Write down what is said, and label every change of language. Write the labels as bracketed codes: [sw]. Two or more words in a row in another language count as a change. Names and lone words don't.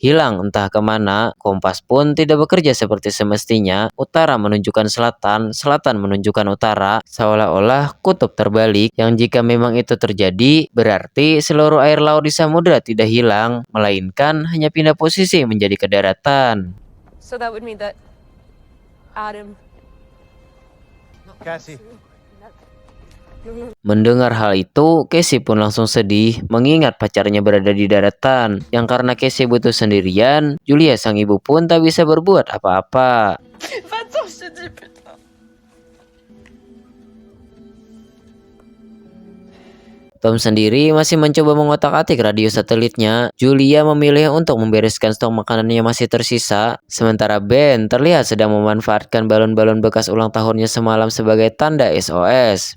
[id] hilang entah kemana, kompas pun tidak bekerja seperti semestinya, utara menunjukkan selatan, selatan menunjukkan utara, seolah-olah kutub terbalik, yang jika memang itu terjadi, berarti seluruh air laut di samudera tidak hilang, melainkan hanya pindah posisi menjadi ke daratan. [en] So that would mean that Adam. Cassie. [id] Mendengar hal itu, Casey pun langsung sedih mengingat pacarnya berada di daratan. Yang karena Casey butuh sendirian, Julia sang ibu pun tak bisa berbuat apa-apa. [fr] Va-t'en, je te dis, putain. [id] Tom sendiri masih mencoba mengotak-atik radio satelitnya. Julia memilih untuk membereskan stok makanan yang masih tersisa. Sementara Ben terlihat sedang memanfaatkan balon-balon bekas ulang tahunnya semalam sebagai tanda SOS.